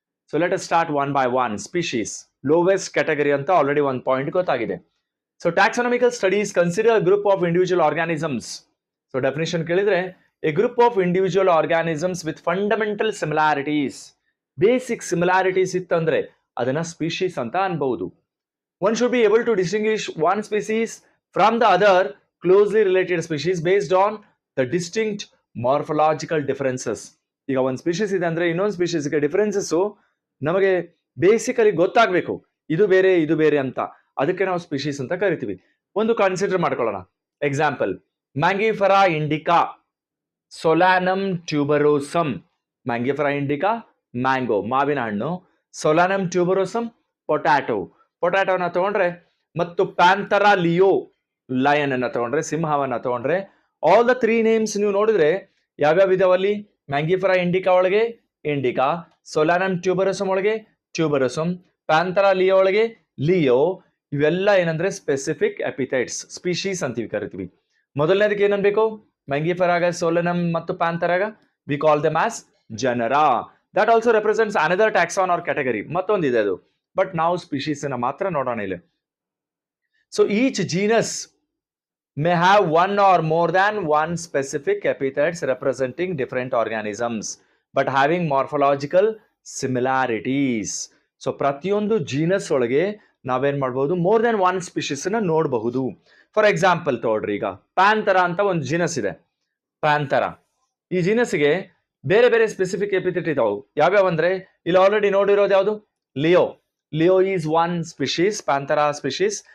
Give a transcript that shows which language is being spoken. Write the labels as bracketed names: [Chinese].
[Kannada] So [English] Let us start one by one. [Kannada] Species, lowest category ಅಂತ already ಒಂದು point ಗೊತ್ತಾಗಿದೆ. [English] So taxonomical studies consider group of individual organisms. So definition ಕೇಳಿದ್ರೆ a group of individual organisms with fundamental similarities. Basic similarities ಇತ್ತಂದ್ರೆ [Kannada] ಅದನ್ನ species ಅಂತ ಅನ್ಬಹುದು. [English] One should be able to distinguish one species from the other closely related species based on the distinct morphological differences. [Kannada] ಈಗ ಒಂದು species ಇದೆ ಅಂದ್ರೆ ಇನ್ನೊಂದು ಸ್ಪೀಶೀಸ್ಗೆ differences ನಮಗೆ ಬೇಸಿಕಲಿ ಗೊತ್ತಾಗಬೇಕು, ಇದು ಬೇರೆ ಅಂತ. ಅದಕ್ಕೆ ನಾವು ಸ್ಪೀಶೀಸ್ ಅಂತ ಕರಿತೀವಿ. ಒಂದು ಕನ್ಸಿಡರ್ ಮಾಡ್ಕೊಳ್ಳೋಣ. Example, ಮ್ಯಾಂಗಿಫೆರಾ Indica ಸೊಲಾನಮ್ ಟ್ಯೂಬರೋಸಮ್. ಮ್ಯಾಂಗಿಫೆರಾ ಇಂಡಿಕಾ ಮ್ಯಾಂಗೋ ಮಾವಿನ ಹಣ್ಣು, ಸೊಲಾನಮ್ ಟ್ಯೂಬರೋಸಮ್ ಪೊಟ್ಯಾಟೋನ ತಗೊಂಡ್ರೆ, ಮತ್ತು ಪ್ಯಾಂಥರಾ ಲಿಯೋ ಲಯನ್ ಅನ್ನ ತಗೊಂಡ್ರೆ, ಸಿಂಹವನ್ನ ತಗೊಂಡ್ರೆ, [English] all the 3 names [Kannada] ನೀವು ನೋಡಿದ್ರೆ ಯಾವ್ಯಾವ ಇದಾವಲ್ಲಿ? ಮ್ಯಾಂಗಿಫೆರಾ ಇಂಡಿಕಾ ಒಳಗೆ ಇಂಡಿಕಾ, ಸೊಲಾನಮ್ ಟ್ಯೂಬರೋಸಮ್ ಒಳಗೆ ಟ್ಯೂಬರೋಸಮ್, ಪ್ಯಾಂಥರಾ ಲಿಯೋ ಒಳಗೆ ಲಿಯೋ. ಇವೆಲ್ಲ ಏನಂದ್ರೆ ಸ್ಪೆಸಿಫಿಕ್ ಎಪಿಥೆಟ್ಸ್, ಸ್ಪೀಶೀಸ್ ಅಂತೀವಿ ಕರಿತೀವಿ. ಮೊದಲನೇದಕ್ಕೆ ಏನನ್ಬೇಕು? ಮ್ಯಾಂಗಿಫೆರಾಗ, ಸೊಲಾನಮ್ ಮತ್ತು ಪ್ಯಾಂಥರಾಗ [English] We call them as genera. That also represents another taxon or category, [Kannada] ಮತ್ತೊಂದಿದೆ ಅದು. ಬಟ್ ನಾವು ಸ್ಪೀಶೀಸ್ ಅನ್ನ ಮಾತ್ರ ನೋಡೋಣ ಇಲ್ಲಿ. [English] So each genus may have one or more than one specific epithets representing different organisms but having morphological similarities. [Kannada] So ಪ್ರತಿಯೊಂದು genus ಒಳಗೆ ನಾವೇನ್ ಮಾಡಬಹುದು? [English] more than one species [Kannada] ಅನ್ನ ನೋಡಬಹುದು. ಫಾರ್ ಎಕ್ಸಾಂಪಲ್ ತಗೊಳ್ರಿ, ಈಗ ಪ್ಯಾಂಥರಾ ಅಂತ ಒಂದು ಜೀನಸ್ ಇದೆ. ಪ್ಯಾಂಥರಾ ಈ ಜೀನಸ್ಗೆ ಬೇರೆ ಬೇರೆ ಸ್ಪೆಸಿಫಿಕ್ ಎಪಿಥೆಟ್ ಇದಾವೆ. ಯಾವ್ಯಾವ ಅಂದ್ರೆ ಇಲ್ಲಿ ಆಲ್ರೆಡಿ ನೋಡಿರೋದು ಯಾವುದು? [English] Leo. Leo is one species, Panthera species.